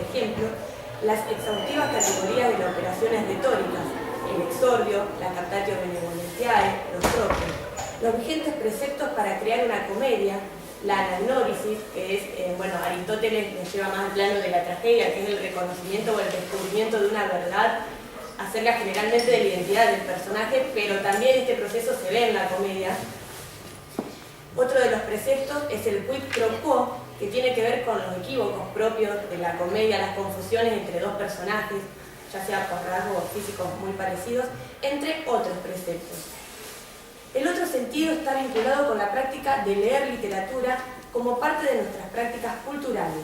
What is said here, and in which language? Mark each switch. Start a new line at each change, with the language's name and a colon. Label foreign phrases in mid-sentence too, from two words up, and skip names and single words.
Spanish: ejemplo, las exhaustivas categorías de las operaciones retóricas, el exordio, la
Latin: captatio benevolentiae,
Spanish: los tropios, los vigentes preceptos para crear una comedia, la anagnórisis, que es, Aristóteles nos lleva más al plano de la tragedia, que es el reconocimiento o el descubrimiento de una verdad acerca generalmente de la identidad del personaje, pero también este proceso se ve en la comedia. Otro de los preceptos es el
Latin: quid pro quo,
Spanish: que tiene que ver con los equívocos propios de la comedia, las confusiones entre dos personajes, ya sea por rasgos físicos muy parecidos, entre otros preceptos. El otro sentido está vinculado con la práctica de leer literatura como parte de nuestras prácticas culturales.